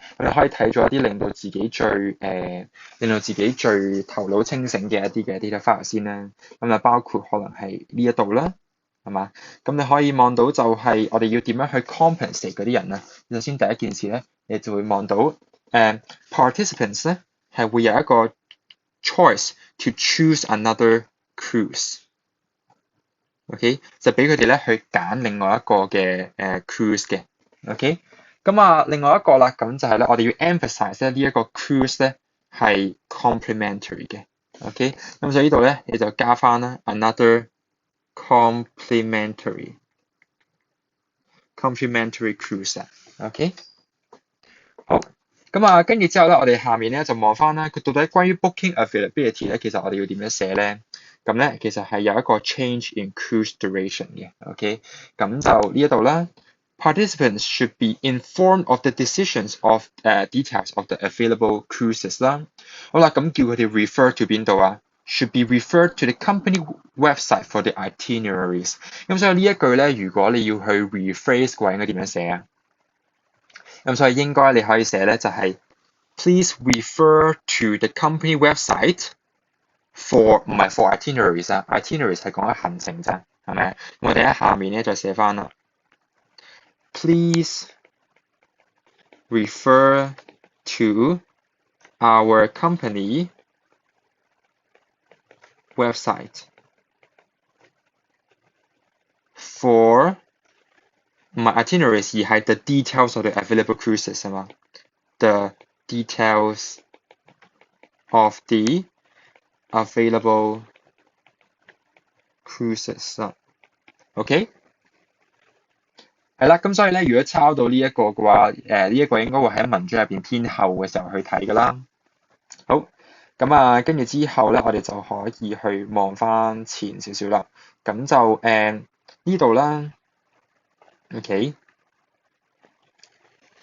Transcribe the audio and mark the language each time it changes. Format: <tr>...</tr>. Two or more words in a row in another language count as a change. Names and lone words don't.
<yue>咁你可以睇咗一啲令到自己最頭腦清醒嘅一啲嘅</yue> <en>data file</en> <yue>先啦。咁啊，包括可能係呢一度啦，係嘛？咁你可以望到就係我哋要點樣去 compensate 嗰啲人啦。首先第一件事咧，你就會望到participants 咧係會有一個</yue> <en>choice to choose another cruise。</en> <yue>OK，就俾佢哋咧去揀另外一個嘅cruise 嘅，OK。咁啊，另外一個啦，咁就係咧，我哋要 emphasize 咧呢一個 cruise 咧係 complimentary 嘅，OK。咁所以呢度咧你就加翻啦</yue> <en>another complimentary cruise，</en> <yue>OK。好，咁啊，跟住之後咧，我哋下面咧就望翻啦，佢到底關於</yue> <en>booking availability</en> <yue>咧，其實我哋要點樣寫咧？咁咧，其實係有一個</yue> <en>change in cruise duration</en> <yue>嘅，OK。咁就呢一度啦</yue> <en>，participants should be informed of the decisions of details of the available cruises 啦。</en> <yue>好啦，咁叫佢哋</yue> <en>refer to</en> <yue>邊度啊</yue> <en>？Should be referred to the company website for the itineraries。</en> <yue>咁所以呢一句咧，如果你要去 rephrase 嘅話，應該點樣寫啊？咁所以應該你可以寫咧就係</yue> <en>please refer to the company website for</en> <yue>唔係</yue> <en>for itineraries</en> <yue>啊 ，itineraries 係講緊行程咋，係咪？我哋喺下面咧就寫翻啦 ，</yue> <en>please refer to our company website for 唔係 itineraries 而係 the details of the available cruises 係嘛 ？the details of the available cruises 啦，OK。</en> <yue>係啦，咁所以咧，如果抄到呢一個嘅話，呢一個應該會喺文章入邊偏後嘅時候去睇噶啦。好，咁啊，跟住之後咧，我哋就可以去望翻前少少啦。咁就呢度啦，OK。</yue>